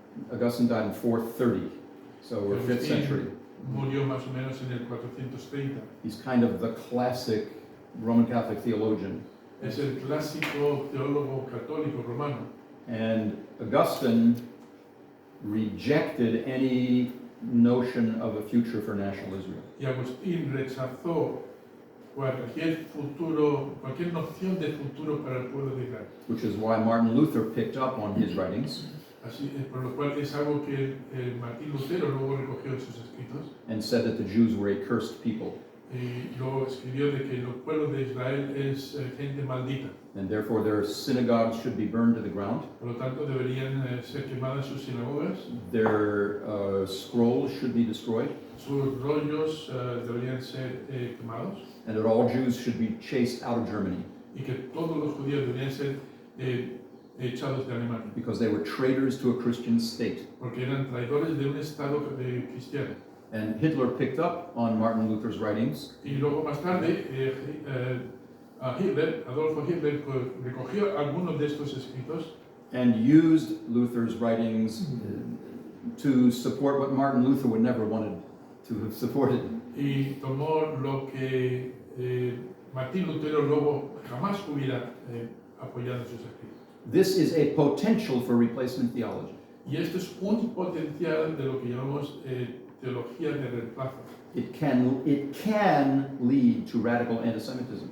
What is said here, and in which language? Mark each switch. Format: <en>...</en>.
<en>Augustine died in 430, so we're 5th century.</en> <es>Murió más o menos en el 430.</es> <en>He's kind of the classic Roman Catholic theologian.</en> <es>Es el clásico teólogo católico romano.</es> <en>And Augustine rejected any notion of a future for national Israel.</en> <es>Y Agustín rechazó cualquier noción de futuro para el pueblo de Israel.</es> <en>Which is why Martin Luther picked up on his writings</en> <es>Así, por lo cual es algo que Martín Lutero luego recogió en sus escritos</es> <en>and said that the Jews were a cursed people,</en> <es>y luego escribió de que el pueblo de Israel es gente maldita.</es> <en>and therefore their synagogues should be burned to the ground,</en> <es>Por lo tanto, deberían ser quemadas sus sinagogas,</es> <en>their scrolls should be destroyed,</en> <es>sus rollos deberían ser quemados</es> <en>and that all Jews should be chased out of Germany</en> <es>y que todos los judíos deberían ser echados de Alemania,</es> <en>because they were traitors to a Christian state.</en> <es>porque eran traidores de un estado cristiano.</es> <en>And Hitler picked up on Martin Luther's writings</en> <es>Y luego más tarde, Adolfo Hitler recogió algunos de estos escritos</es> <en>and used Luther's writings to support what Martin Luther would never wanted to have supported.</en> <es>y tomó lo que Martín Lutero luego jamás hubiera apoyado en sus escritos.</es> <en>This is a potential for replacement theology.</en> <es>Y esto es un potencial de lo que llamamos teología de reemplazo.</es> <en>It can lead to radical anti-Semitism.</en>